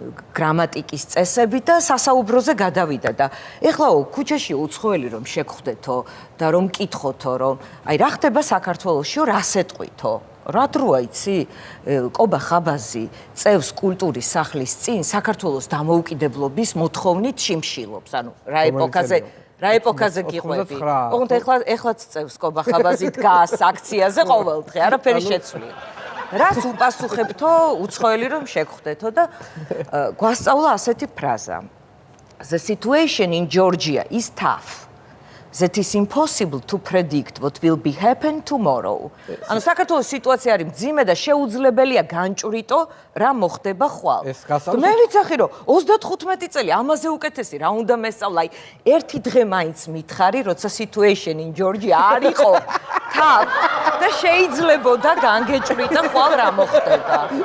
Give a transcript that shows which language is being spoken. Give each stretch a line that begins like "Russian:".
Georgian: გრამატიკის წესები და სასაუბროზე გადავიდა და ეხლა ქუჩაში უცხოელი რომ შეგხვდეთო და რომ მკითხოთო რომ აი რა ხდება საქართველოსში რას ეტყვითო რა დროა იცი კობა ხაბაზი წევს კულტურის სახლის წინ საქართველოს დამოუკიდებლობის მოთხოვნით შიმშილობს ანუ რა ეპოქაზე გიყვები. ოღონდ ეხლაც წევს კობა ხაბაზი დგას აქციაზე ყოველდღე, არაფერი შეცვლია. რას უპასუხებთო უცხოელი რომ შეგხვდეთო და გვასწავლა ასეთი ფრაზა.
English: The situation in Georgia is tough. That is impossible to predict what will be happen tomorrow.
Georgian: ანუ საქართველოს სიტუაცია არის მძიმე და შეუძლებელია განჭვრიტო რა მოხდება ხვალ. მე ვიცახი რომ 35 წელი ამაზე უკეთესი რა უნდა მესწავლა. ერთი დღე მაინც მითხარი, როცა
English: situation in Georgia
Georgian: არ იყო tough და შეიძლებოდა განგეჭვრიტა ხვალ რა მოხდება.